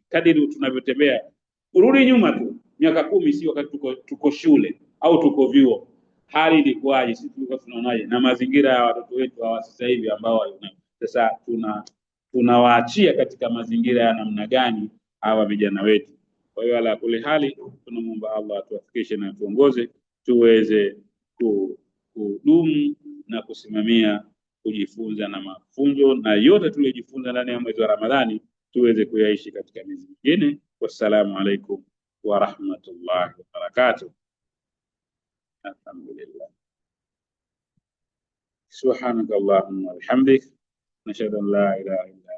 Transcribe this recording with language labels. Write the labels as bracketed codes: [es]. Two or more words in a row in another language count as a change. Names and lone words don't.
[sw] Kadiri tunavyotembea, urudi nyuma tu miaka 10, si wakati tuko shule au tuko vyuo, hali ilikuwaje, sisi tulikuwa tunaonaje, na mazingira ya watoto wetu hawa sasa hivi ambao sasa tunawaachia katika mazingira ya namna gani hawa vijana wetu. Kwa hiyo [ar] على كل حال [sw] tunamuomba Allah atuwafikishe na tuongoze, tuweze kudumu na kusimamia kujifunza na mafunzo, na yote tuliyojifunza ndani ya mwezi wa Ramadhani tuweze kuyaishi katika miezi mingine. [ar] والسلام عليكم ورحمة الله وبركاته. Alhamdulillah. سبحانك اللهم وبحمدك نشهد أن لا إله إلا